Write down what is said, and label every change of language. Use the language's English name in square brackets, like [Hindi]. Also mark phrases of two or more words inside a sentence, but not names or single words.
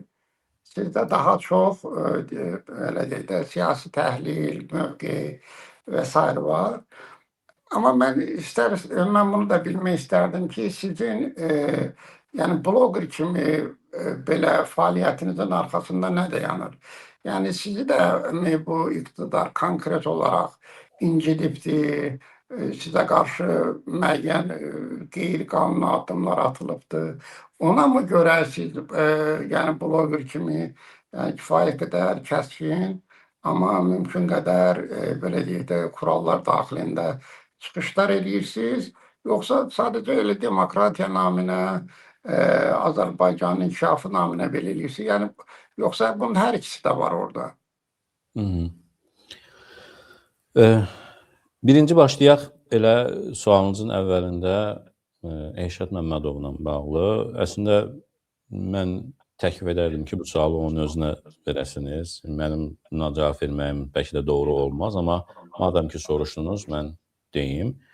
[Azerbaijani] Sizdə daha çox belə deyək də, siyasi təhlil, mövqe və s. var. Ama mən bunu da bilmək istərdim ki, sizin yəni bloger kimi belə fəaliyyətinizin arxasında nə dayanır? [Turkish] Yani sizi de bu iktidar konkret olarak incidibdi, size karşı müəyyən qeyri-qanuni addımlar atılıbdı. [Azerbaijani] Ona mı görə siz yəni bloger kimi yəni kifayət qədər kəskin, amma mümkün qədər belə deyək də kurallar daxilində çıxışlar edirsiniz, yoxsa sadəcə elə demokratiya naminə, Azərbaycanın inkişafı naminə belə edirsiniz? [Turkish] Yəni yoksa bunun her ikisi de var orada. Hı -hı. [Azerbaijani] Birinci başlayaq elə sualınızın əvvəlində Eşat Məmmədovla bağlı. Əslində mən təklif edərdim ki, bu sualı onun özünə verəsiniz. Mənim buna cavab verməyim bəlkə də doğru olmaz, amma madam ki soruşdunuz, mən deyim.